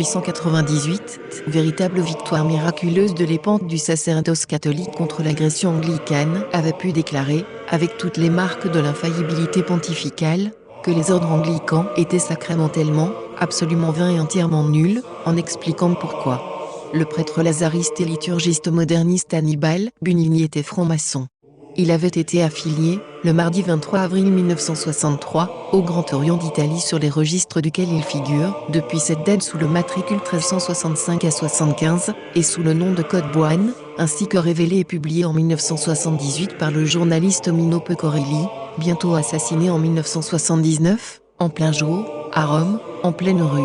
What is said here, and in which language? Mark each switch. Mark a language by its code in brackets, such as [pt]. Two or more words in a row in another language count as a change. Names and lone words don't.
[fr] 1898, véritable victoire miraculeuse de l'épante du sacerdoce catholique contre l'agression anglicane, avait pu déclarer, avec toutes les marques de l'infaillibilité pontificale, que les ordres anglicans étaient sacramentellement, absolument vains et entièrement nuls, en expliquant pourquoi. Le prêtre lazariste et liturgiste moderniste Annibale Bugnini était franc-maçon. Il avait été affilié, le mardi 23 avril 1963, au Grand Orient d'Italie sur les registres duquel il figure, depuis cette date sous le matricule 1365 à 75, et sous le nom de Code Boine, ainsi que révélé et publié en 1978 par le journaliste Mino Pecorelli, bientôt assassiné en 1979, en plein jour, à Rome, en pleine rue.